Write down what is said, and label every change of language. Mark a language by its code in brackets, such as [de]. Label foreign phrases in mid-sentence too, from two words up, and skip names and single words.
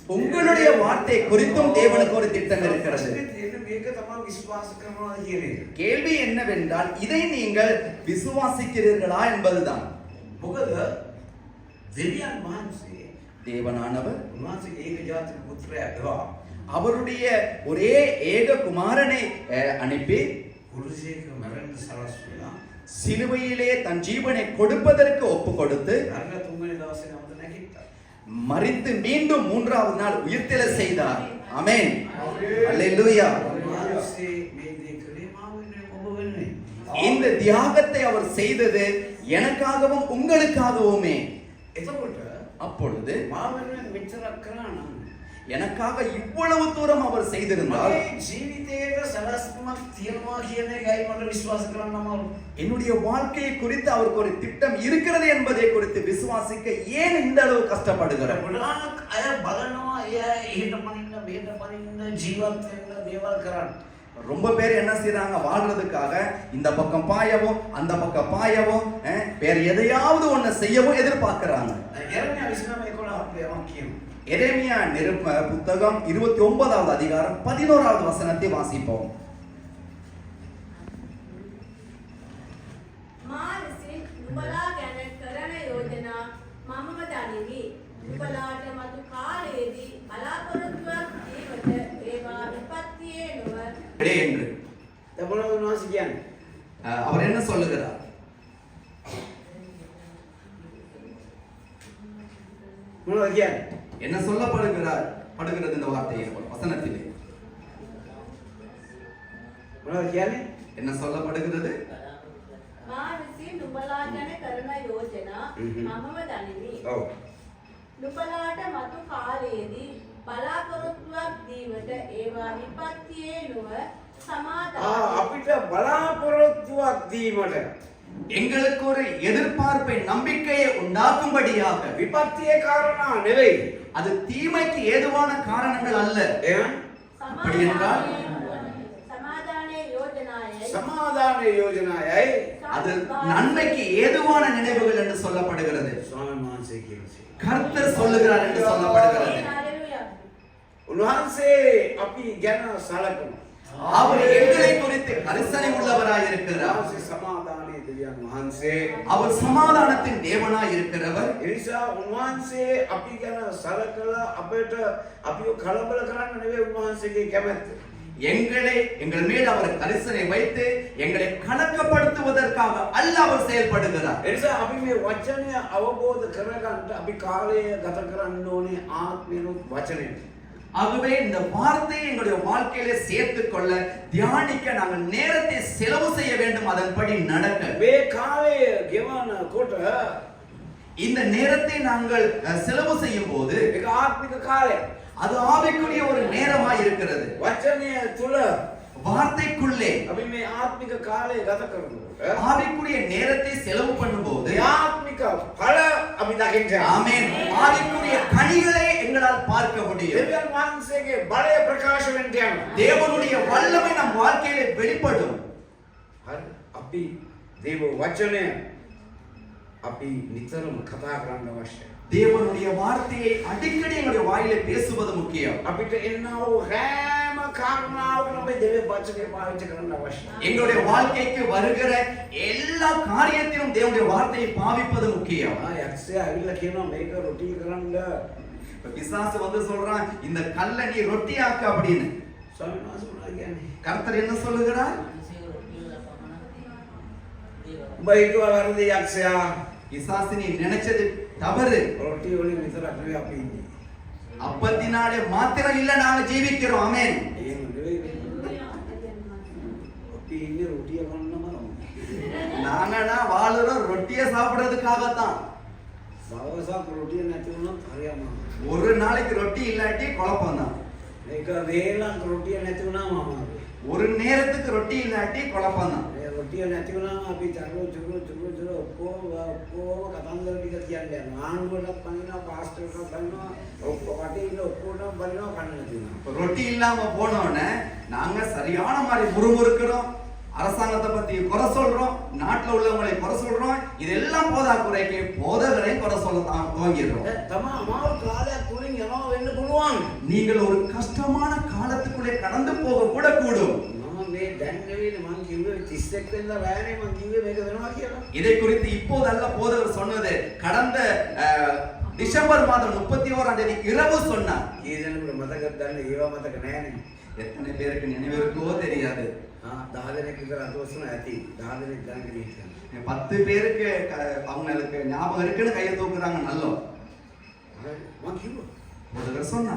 [ta] உங்களுடைய வாழ்க்கை குறித்தும் தேவனுக்கு ஒரு திட்டம் இருக்கிறது. [si] මේක තමයි විශ්වාස කරනවා කියන එක. [ta] கேள்வி என்னவென்றால் இதை நீங்கள் விசுவாசிக்கிறீர்களா என்பதுதான். [si] මොකද දෙවියන් වහන්සේ [ta] தேவனானவர் [si] උන්වහන්සේගේ ඒක ජාතික පුත්‍රයා එවා [ta] அவருடைய ஒரே ஏக குமாரனை அனுப்பி [si] කුරුසයක මරන්න සලස්වලා [ta] சிலுவையிலே தன் ஜீவனை கொடுப்பதற்கு ஒப்பு கொடுத்து [si] අරලා තුන්වෙනි දවසේ නැවත නැගිට්ටා. [ta] மரித்து மீண்டும் மூன்றாவது நாள் உயிர்த்தெழ செய்தார். ஆமென். அல்லேலூயா. [si] උන්වහන්සේ මේ දේ කළේ මාව වෙනුවෙන් ඔබ වෙනුවෙන්. [ta] இந்த தியாகத்தை அவர் செய்தது எனக்காகவும் உங்களுக்காகவுமே. [si] එතකොට [ta] அப்பொழுது [si] මාව වෙනුවෙන් මෙච්චරක් කරා නම් [ta] எனக்காக இவ்வளவு தூரம் அவர் செய்திருந்தால் [si] මගේ ජීවිතේට සලස්මක් තියනවා කියන එකයි මට විශ්වාස කරන්න අමාරු. [ta] என்னுடைய வாழ்க்கையை குறித்து அவருக்கு ஒரு திட்டம் இருக்கிறது என்பதை குறித்து விசுவாசிக்க ஏன் இந்த அளவு கஷ்டப்படுகிறார்? [si] ගොඩාක් අය බලනවා එයා එහෙට පනින්න මෙහෙට පනින්න ජීවත් වෙන්න දේවල් කරන්න. [ta] ரொம்ப பேர் என்ன செய்றாங்க? வாழ்றதுக்காக இந்த பக்கம் பாயவும் அந்த பக்கம் பாயவும் வேற எதையாவது ஒண்ணு செய்யவும் எதிர்பார்க்கறாங்க. [si] එරමියා 29:11 අපි යමක් කියමු. [ta] எரேமியா புத்தகம் 29வது அதிகாரம் 11வது வசனத்தை வாசிப்போம். [si] මා විසින් නුඹලා ගැන කරන යෝජනා මමම දනිමි. නුඹලාට මතු කාලයේදී බලාපොරොත්තුවක් දීමට ඒවා විපත්තියේ නොව [ta] என்று [si] දැන් මොනවද උන්වහන්සේ කියන්නේ? [ta] அவர் என்ன சொல்லுகிறார்? [si] මොනවද කියන්නේ? [ta] என்ன படுகிறது இந்த வார்த்தையை வசனத்திலே [si] මොනවද කියන්නේ? [ta] என்ன சொல்லப்படுகிறது? [si] මා විසින් නුඹලා ගැන කරන යෝජනා මමම දනිමි. ඔව්. නුඹලාට මතු කාලයේදී බලාපොරොත්තුවක් දීමට ඒවා විපත්තියේ නොව සමාදානයි. අපිට බලාපොරොත්තුවක් දීමට [ta] எங்களுக்கு ஒரு எதிர்பார்ப்பை நம்பிக்கையை உண்டாக்கும்படியாக [si] විපත්තියේ කාරණා නෙවෙයි. [ta] அது தீமைக்கு ஏதுவான காரணங்கள் அல்ல. [si] එහෙනම් [ta] அப்படி என்றால் [si] සමාදානයේ යෝජනායයි සමාදානයේ යෝජනාවයි [ta] அது நன்மைக்கு ஏதுவான நினைவுகள் என்று சொல்லப்படுகிறது. [si] ස්වාමීන් වහන්සේ කියනවා. [ta] கர்த்தர் சொல்லுகிறார் என்று சொல்லப்படுகிறது. [si] හalleluya. උන්වහන්සේ අපි ගැන සලකනවා. [ta] அவர் எங்களை குறித்து கரிசனை உள்ளவராய் இருக்கிறார். [si] උන්වහන්සේ සමාදානයේ දෙවියන් වහන්සේ. [ta] அவர் சமாதானத்தின் தேவனாய் இருக்கிறவர். [si] ඒ නිසා උන්වහන්සේ අපි ගැන සලකලා අපිට අපිව කලබල කරන්න නෙවෙයි උන්වහන්සේගේ කැමැත්ත. [ta] எங்கள் மேல் அவர் கரிசனை வைத்து எங்களை கணக்கப்படுத்துவதற்காக அல்ல அவர் செயல்படுகிறார். [si] ඒ නිසා අපි මේ වචනය අවබෝධ කරගන්න අපි කාලය ගත කරන්න ඕනේ ආත්මිනුත් වචනේ. [ta] ஆகவே இந்த வார்த்தையை எங்களுடைய வாழ்க்கையிலே சேர்த்துக் கொள்ள தியானிக்க நாங்கள் நேரத்தை செலவு செய்ய வேண்டும். அதன்படி நடக்க [si] මේ කාලය ගෙවනකොට [ta] இந்த நேரத்தை நாங்கள் செலவு செய்யும் போது [si] ඒක ආත්මික කාලයක්. [ta] அது ஆவிக்குரிய ஒரு நேரமாய் இருக்கிறது. [si] වචනය තුල [ta] வார்த்தைக்குள்ளே [si] අපි මේ ආත්මික කාලය ගත කරනකොට [ta] ஆவிக்குரிய நேரத்தை செலவு பண்ணும்போது [si] ආත්මික ඵල අපි දකින්න. [ta] ஆமென். ஆவிக்குரிய கனிகளை எங்களால் பார்க்க முடியும். [si] දෙවියන් වහන්සේගේ බලය ප්‍රකාශ වෙන්න යනවා. [ta] தேவனுடைய வல்லமை நம் வாழ்க்கையிலே வெளிப்படும். [si] හරි අපි දේව වචනය අපි නිතරම කතා කරන්න අවශ්‍යයි. [ta] தேவனுடைய வார்த்தையை அடிக்கடி எங்களுடைய வாயிலே பேசுவது முக்கியம். [si] අපිට එන්නව හැම කාරණාවකම අපි දේව වචනය පාවිච්චි කරන්න අවශ්‍යයි. [ta] எங்களுடைய வாழ்க்கைக்கு வருகிற எல்லா காரியத்திலும் தேவனுடைய வார்த்தையை பாவிப்பது முக்கியம். [si] යක්ෂයා ඇවිල්ලා කියනවා මේක රොටි කරන්න. [ta] பிசாசு வந்து சொல்றான் இந்த கல்லை நீ ரொட்டியாக்கு அப்படின்னு. [si] ස්වාමීන් වහන්සේ මොනවද කියන්නේ? [ta] கர்த்தர் என்ன சொல்லுகிறார்? [si] උඹ හිතුවා වැරදි යක්ෂයා. [ta] பிசாசு நீ நினைச்சது தவறு. [si] රොටි වලින් විතරක් නෙවෙයි අපි ඉන්නේ. [ta] அப்பத்தினாலே மாத்திரம் இல்ல நாங்க ஜீவிக்கிறோம். ஆமென். [si] එහෙම නෙවෙයි. අපි ඉන්නේ රොටිය කන්නම. [ta] நாங்கனா வாழுறோம் ரொட்டியை சாப்பிடுறதுக்காகத்தான். [si] දවසක් රොටිය නැති වුණොත් හරියම. [ta] ஒரு நாளைக்கு ரொட்டி இல்லாட்டி குழப்பம் தான். [si] මේක වේලක් රොටිය නැති වුණාම අමාරුයි. [ta] ஒரு நேரத்துக்கு ரொட்டி இல்லாட்டி குழப்பம் தான். [si] ඒ රොටිය නැති වුණාම අපි චරු ඔක්කොම කතන්දර ටික කියන්නේ ආණ්ඩුවටත් පනිනවා පාස්ටර්ටත් පනිනවා වටේ ඉන්න ඔක්කොටම පනිනවා කන්න නැති වුණා. [ta] ரொட்டி இல்லாம போனோன்னே நாங்க சரியான மாதிரி முறுமுறுக்கிறோம், அரசாங்கத்தை பத்தி குறை சொல்றோம், நாட்டுல உள்ளவங்களை குறை சொல்றோம். இதெல்லாம் போதாக்குறைக்கு போதகரை குறை சொல்ல துவங்கிடுறோம். [si] තමා අමාරු කාලයක් තුලින් යනවා වෙන්න පුළුවන්. [ta] நீங்கள் ஒரு கஷ்டமான காலத்துக்குள்ளே கடந்து போக கூட கூடும். [si] මම මේ දැන් නෙවෙයි මං කිව්වේ 31 වෙනිදා රෑනේ මං කිව්වේ මේක වෙනවා කියලා. [ta] இதை குறித்து இப்போதல்ல போதகர் சொன்னது, கடந்த டிசம்பர் மாதம் 31ஆம் தேதி இரவு சொன்னார். [si] කී දෙනෙකුට මතකද දන්නේ ඒවා මතක නැහැනේ. [ta] எத்தனை பேருக்கு நினைவிருக்கோ தெரியாது. [si] 10 දෙනෙක් විතර අතවස්සන ඇති. 10 දෙනෙක් දැනගෙන ඉන්නවා. [ta] 10 பேருக்கு அவங்களுக்கு ஞாபகம் இருக்குன்னு கையை தூக்குறாங்க. நல்லோ [si] මං කිව්වා. [ta] போதகர் சொன்னார்.